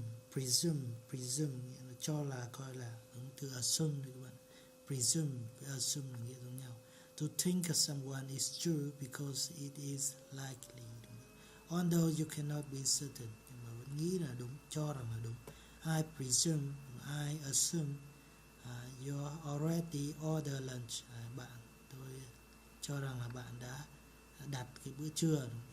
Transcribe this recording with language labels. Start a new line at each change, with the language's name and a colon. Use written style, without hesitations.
Vietnamese: Presume nghĩa là cho là, coi là, đúng, từ assume này các bạn. Presume với assume là nghĩa giống nhau.
English: To think someone is true because it is likely. Although you cannot be certain,
Vietnamese: nhưng mà vẫn nghĩ là đúng, cho rằng là đúng.
English: I presume, I assume you already ordered lunch.
Vietnamese: Tôi cho rằng là bạn đã đặt cái bữa trưa.